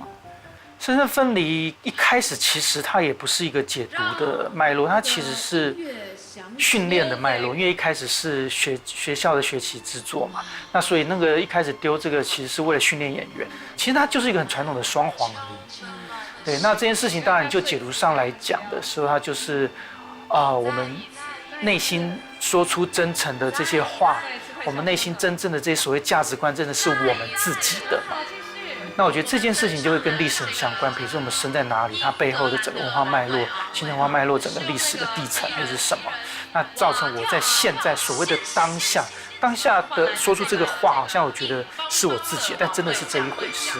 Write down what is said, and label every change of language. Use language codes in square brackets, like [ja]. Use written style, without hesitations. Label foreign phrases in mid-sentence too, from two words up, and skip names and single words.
[zh] 生生分離一開始其實它也不是一個解讀的脈絡，它其實是訓練的脈絡，因為一開始是學校的學期製作嘛，那所以那個一開始丟這個其實是為了訓練演員，其實它就是一個很傳統的雙簧而已。對，那這件事情當然就解讀上來講的時候，它就是我們內心說出真誠的這些話。我們內心真正的這些所謂價值觀，真的是我們自己的嘛？那我觉得这件事情就会跟历史很相关，比如说我们生在哪里，它背后的整个文化脉络、形成文化脉络，整个历史的地层会是什么？那造成我在现在所谓的当下的说出这个话，好像我觉得是我自己，但真的是这一回事。